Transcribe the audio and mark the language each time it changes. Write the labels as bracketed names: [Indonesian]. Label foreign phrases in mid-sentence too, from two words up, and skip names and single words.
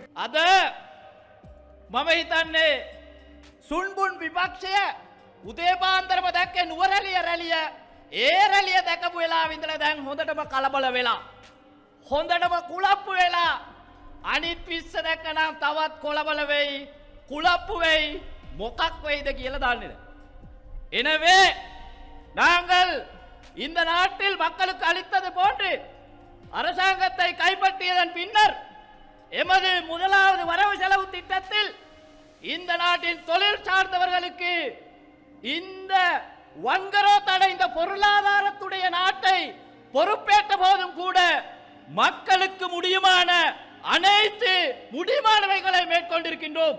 [Sinhala] අද මම හිතන්නේ සුන්බුන් විපක්ෂය උදේ පාන්දරම දැක්කේ නුවරඑළිය රැළිය ඒ රැළිය දැකපු වෙලාව ඉඳලා දැන් හොඳටම කලබල වෙලා හොඳටම කුලප්පු වෙලා අනිත් විශ්ස දැක්කනම් තවත් කොලබල වෙයි කුලප්පු වෙයි මොකක් වෙයිද කියලා දන්නේ නැහැ. [Tamil] எனவே நாங்கள் இந்த நாட்டில் மக்களுக்கு அளித்தது போன்று அரசாங்கத்தை கைப்பற்றியதன் பின்னர் எமது முதலாவது வரவு செலவு திட்டத்தில் இந்த நாட்டின் தொழில் சார்ந்தவர்களுக்கு இந்த வன்கரோத் அடைந்த பொருளாதாரத்துடைய நாட்டை பொறுப்பேற்ற போதும் கூட மக்களுக்கு முடியுமான அனைத்து முடியுமானவைகளை மேற்கொண்டிருக்கின்றோம்.